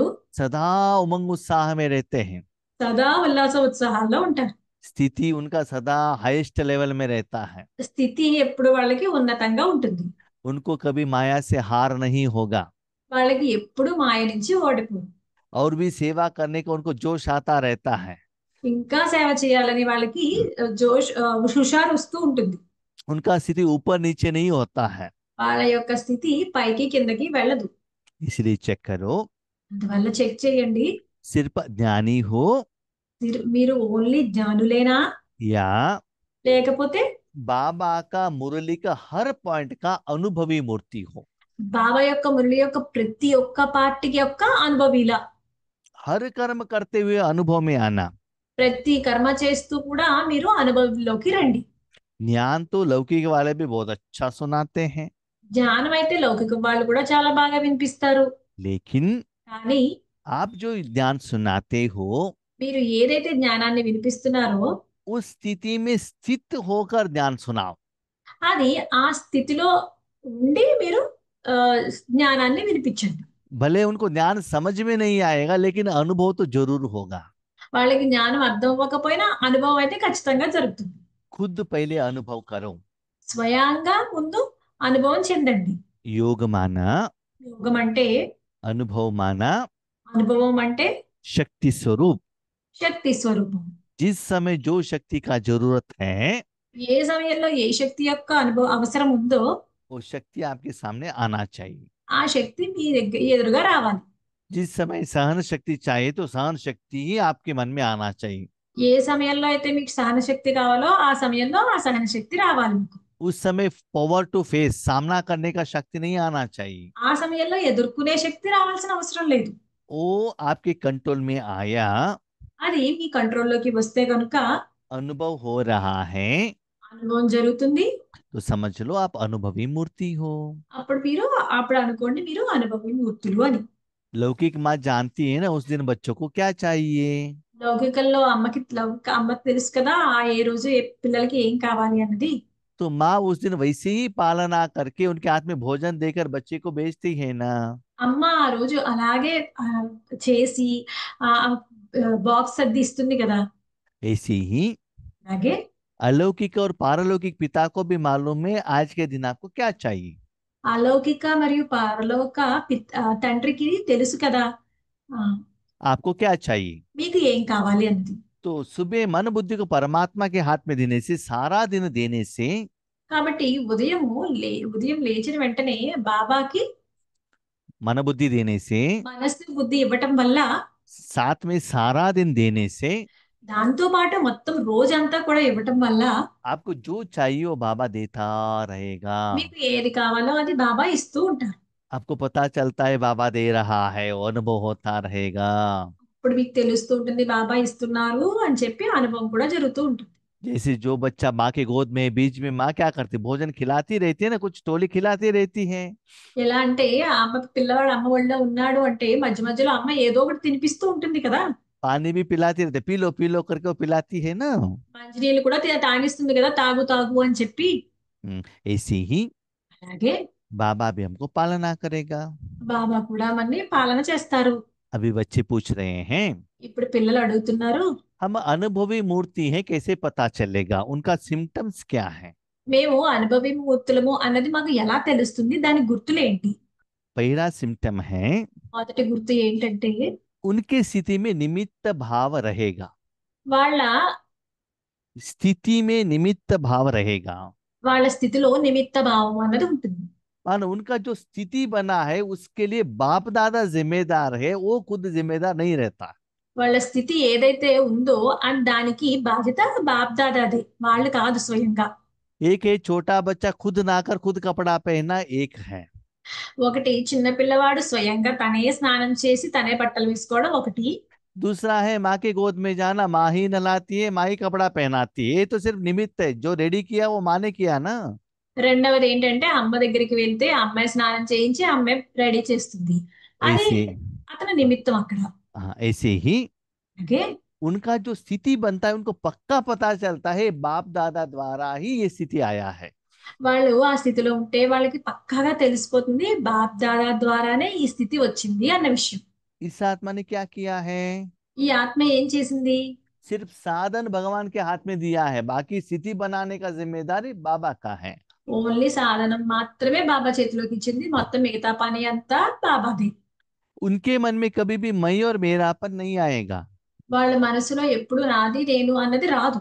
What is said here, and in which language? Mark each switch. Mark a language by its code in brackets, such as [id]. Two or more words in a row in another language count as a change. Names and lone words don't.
[hi] सदा उमंग उत्साह में रहते हैं, [te] సదా ఉల్లాస ఉత్సాహాల్లో ఉంటారు. [hi] स्थिति उनका सदा [en] highest level [hi] में रहता है। [te] స్థితి ఎప్పుడు వాళ్ళకి ఉన్నతంగా ఉంటుంది. [hi] उनको कभी माया से हार नहीं होगा, [te] వాళ్ళకి ఎప్పుడు మాయ నుంచి ఓడిపోరు. [hi] और भी सेवा करने का उनको जोश आता रहता है। [te] ఇంకా సేవ చేయాలని వాళ్ళకి జోష్ హుషారు వస్తూ ఉంటుంది. [hi] उनका स्थिति ऊपर नीचे नहीं होता है। [te] వాళ్ళ యొక్క స్థితి పైకి కిందకి వెళ్ళదు. [hi] इसलिए चेक करो, [te] అందువల్ల చెక్ చేయండి. [hi] सिर्फ ज्ञानी हो [te] మీరు ఓన్లీ జ్ఞానులేనా, [hi] या [te] లేకపోతే [hi] बाबा का मुरली का हर पॉइंट का अनुभवी मूर्ति हो। [te] బాబా యొక్క మురళి యొక్క ప్రతి ఒక్క పార్టీ యొక్క అనుభవిలా, [hi] हर कर्म करते हुए अनुभव में आना। [te] ప్రతి కర్మ చేస్తూ కూడా మీరు అనుభవంలోకి రండి. [hi] ज्ञान तो लौकिक वाले भी बहुत अच्छा सुनाते हैं, [te] జ్ఞానం అయితే లౌకిక వాళ్ళు కూడా చాలా బాగా వినిపిస్తారు. [hi] लेकिन [te] కానీ [hi] आप जो ज्ञान सुनाते हो [te] మీరు ఏదైతే జ్ఞానాన్ని వినిపిస్తున్నారో [hi] उस स्थिति में स्थित होकर ज्ञान सुनाओ। [te] అది ఆ స్థితిలో ఉండి మీరు ఆ, జ్ఞానాన్ని వినిపించండి. [hi] भले उनको ज्ञान समझ में नहीं आएगा लेकिन अनुभव तो जरूर होगा। [te] వాళ్ళకి జ్ఞానం అర్థం అవ్వకపోయినా అనుభవం అయితే ఖచ్చితంగా జరుగుతుంది. [hi] खुद पहले अनुभव करो। [te] స్వయంగా ముందు అనుభవం చెందండి. [hi] योग माना, [te] యోగం అంటే, [hi] अनुभव माना, [te] అనుభవం అంటే [hi] शक्ति स्वरूप। [te] శక్తి స్వరూపం. [hi] जिस समय जो शक्ति का जरूरत है [te] ఏ సమయంలో ఏ శక్తి యొక్క అనుభవం అవసరం ఉందో [hi] वो शक्ति आपके सामने आना चाहिए। [te] ఆ శక్తి మీ దగ్గర ఎదురుగా రావాలి. [hi] जिस समय सहन शक्ति चाहिए तो सहन शक्ति ही आपके मन में आना चाहिए। [te] ఏ సమయంలో అయితే మీకు సహన శక్తి కావాలో ఆ సమయంలో ఆ సహన శక్తి రావాలి మీకు. [hi] उस समय [en] power to face, [hi] सामना करने का शक्ति नहीं आना चाहिए। [te] ఆ సమయంలో ఎదుర్కొనే శక్తి రావాల్సిన అవసరం లేదు. [hi] वो आपके कंट्रोल में आया, [te] అది మీ కంట్రోల్లోకి వస్తే కనుక [hi] अनुभव हो रहा है, [te] అనుభవం జరుగుతుంది. [hi] तो समझ लो आप अनुभवी मूर्ति हो। [te] అప్పుడు అనుకోండి మీరు అనుభవి మూర్తులు అని. [hi] लौकिक माँ जानती है ना उस दिन बच्चों को क्या चाहिए। [te] లౌకికంలో అమ్మకి తెలుసు కదా ఆ ఏ రోజు ఏ పిల్లలకి ఏం కావాలి అన్నది. [hi] तो माँ उस दिन वैसे ही पालना करके उनके हाथ में भोजन देकर बच्चे को भेजती है ना। [te] అమ్మ ఆ రోజు అలాగే చేసి ఆ బాక్స్ సర్ది ఇస్తుంది కదా. [hi] ऐसे ही [te] అలాగే [hi] अलौकिक और पारलौकिक पिता को भी मालूम है आज के दिन आपको क्या चाहिए। [te] అలౌకిక మరియు పరలోక తండ్రికి తెలుసు కదా ఆ, [hi] आपको क्या चाहिए। [te] మీకు ఏం కావాలి అన్నది. [hi] तो सुबह मन बुद्धि को परमात्मा के हाथ में देने से, सारा दिन देने से, [te] కాబట్టి ఉదయం లేచిన వెంటనే బాబాకి [hi] मन बुद्धि देने से, [te] మనస్సు బుద్ధి ఇవ్వటం వల్ల, [hi] साथ में सारा दिन देने से [te] దాంతో పాటు మొత్తం రోజంతా కూడా ఇవ్వటం వల్ల [hi] आपको जो चाहिए वो बाबा देता रहेगा। [te] మీకు ఏది కావాలో అది బాబా ఇస్తూ ఉంటారు. [hi] आपको पता चलता है बाबा दे रहा है, वो अनुभव होता रहेगा। [te] ఇప్పుడు మీకు తెలుస్తూ ఉంటుంది బాబా ఇస్తున్నారు అని చెప్పి అనుభవం కూడా జరుగుతూ ఉంటుంది. [hi] जैसे जो बच्चा माँ के गोद में बीच में माँ क्या करती, भोजन खिलाती रहती है ना, कुछ टोली खिलाती रहती है। [te] ఎలా అంటే ఆ అమ్మకి పిల్లవాడు అమ్మ ఒళ్ళో ఉన్నాడు అంటే మధ్య మధ్యలో అమ్మ ఏదో ఒకటి తినిపిస్తూ ఉంటుంది కదా. [hi] पानी भी पिलाती रहती है, पी लो करके वो पिलाती है ना। [te] మంచినీళ్ళు కూడా తాగిస్తుంది కదా, తాగు తాగు అని చెప్పి. [hi] ऐसे ही [te] అలాగే [hi] बाबा भी हमको पालना करेगा। [te] బాబా కూడా మనని పాలన చేస్తారు. [hi] अभी बच्चे पूछ रहे हैं [te] ఇప్పుడు పిల్లలు అడుగుతున్నారు, [hi] हम अनुभवी मूर्ति हैं, कैसे पता चलेगा, उनका सिम्टम्स क्या है। [te] మేము అనుభవి మూర్తులము అన్నది మాకు ఎలా తెలుస్తుంది, దాని గుర్తులేంటి. [hi] पहला सिम्टम है [te] మొదటి గుర్తు ఏంటంటే [hi] उनके स्थिति में निमित्त भाव रहेगा। [te] వాళ్ళ [hi] स्थिति में निमित्त भाव रहेगा, [te] వాళ్ళ స్థితిలో నిమిత్త భావం అన్నది ఉంటుంది. [hi] मानो उनका जो स्थिति बना है उसके लिए बाप दादा जिम्मेदार है, वो खुद जिम्मेदार नहीं रहता। [te] వాళ్ళ స్థితి ఏదైతే ఉందో దానికి బాధ్యత బాప్ దాదాదే, వాళ్ళు కాదు స్వయంగా. [hi] एक है छोटा बच्चा खुद नहाकर खुद कपड़ा पहनना, एक है। [te] ఒకటి చిన్న పిల్లవాడు స్వయంగా తనే స్నానం చేసి తనే బట్టలు వేసుకోవడం ఒకటి. [hi] दूसरा है माँ के गोद में जाना, माँ ही नहलाती है, माँ ही कपड़ा पहनाती है, ये तो सिर्फ निमित्त है, जो रेडी किया वो माँ ने किया ना। [te] రెండవది ఏంటంటే అమ్మ దగ్గరికి వెళ్తే అమ్మాయి స్నానం చేయించి అమ్మాయి రెడీ చేస్తుంది, అది [hi] ऐसे [te] అతని నిమిత్తం అక్కడ. [hi] हाँ, ऐसे ही [te] అలాగే [hi] उनका जो स्थिति बनता है उनको पक्का पता चलता है बाप दादा द्वारा ही ये स्थिति आया है। [te] వాళ్ళు ఆ స్థితిలో ఉంటే వాళ్ళకి పక్కాగా తెలిసిపోతుంది బాప్ దాదా ద్వారానే ఈ స్థితి వచ్చింది అన్న విషయం. [hi] इस आत्मा ने क्या किया है, [te] ఈ ఆత్మ ఏం చేసింది, [hi] सिर्फ साधन भगवान के हाथ में दिया है, बाकी स्थिति बनाने का जिम्मेदारी बाबा का है। [te] ఓన్లీ సాధనం మాత్రమే బాబా చేతిలోకి ఇచ్చింది, మొత్తం మిగతా పని అంతా బాబాదే. [hi] उनके मन में कभी भी मैं और मेरापन नहीं आएगा। [te] వాళ్ళ మనసులో ఎప్పుడు నాది నేను అన్నది రాదు.